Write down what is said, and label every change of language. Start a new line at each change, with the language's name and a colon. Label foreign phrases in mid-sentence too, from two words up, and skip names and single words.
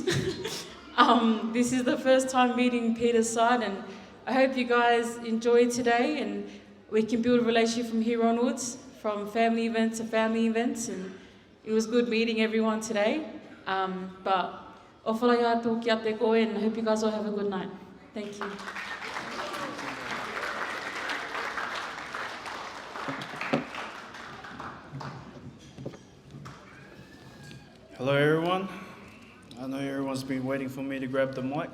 English: This is the first time meeting Peter's side, and I hope you guys enjoy today, and we can build a relationship from here onwards, from family events to family events. And it was good meeting everyone today. But ofalaya to kia te koe, and I hope you guys all have a good night. Thank you. Hello everyone. I know everyone's been waiting for me to grab the mic.